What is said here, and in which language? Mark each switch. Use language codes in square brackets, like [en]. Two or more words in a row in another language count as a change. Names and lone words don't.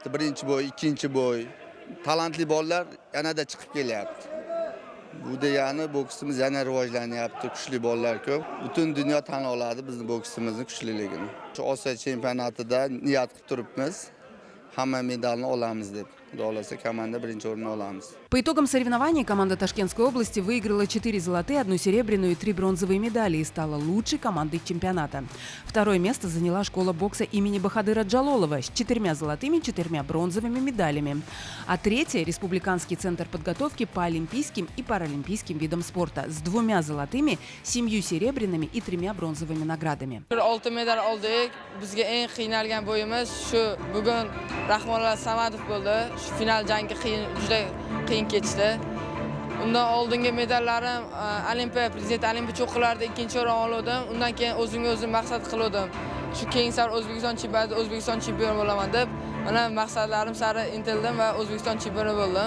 [uz] Birinchi bo'y, ikkinchi bo'y. Talantli bolalar yanada chiqib kelyapti. Bu degani boksimiz yana rivojlanyapti, kuchli bolalar ko'p. Butun dunyo tan oladi bizning boksimizni kuchliligini. Shu Osiyo chempionatida niyat qilib turibmiz. Hamma medalni olamiz deb. Xudo xolasa komanda birinchi o'rinni olamiz. [ru] По итогам соревнований команда Ташкентской области выиграла 4 золотые, 1 серебряную и 3 бронзовые медали и стала лучшей командой чемпионата. Второе место заняла школа бокса имени Бахадыра Джалолова с 4 золотыми, 4 бронзовыми медалями. А третье – Республиканский центр подготовки по олимпийским и паралимпийским видам спорта с 2 золотыми, 7 серебряными и 3 бронзовыми наградами. [uz] 6 medal oldik. Bizga eng qiynalgan bo'yimiz shu bugun Rahmonlar Samadov bo'ldi. Shu final jangi juda qiyin kechdi. Undan oldingi medallarim Olimpiya prezident Olimpiya cho'qqilarida 2-o'rin oldim. Undan keyin o'zimga o'zim maqsad qildim. Shu keyin sari O'zbekiston chempionatida O'zbekiston chempioni bo'laman deb, mana maqsadlarim sari intildim va O'zbekiston chempioni bo'ldim.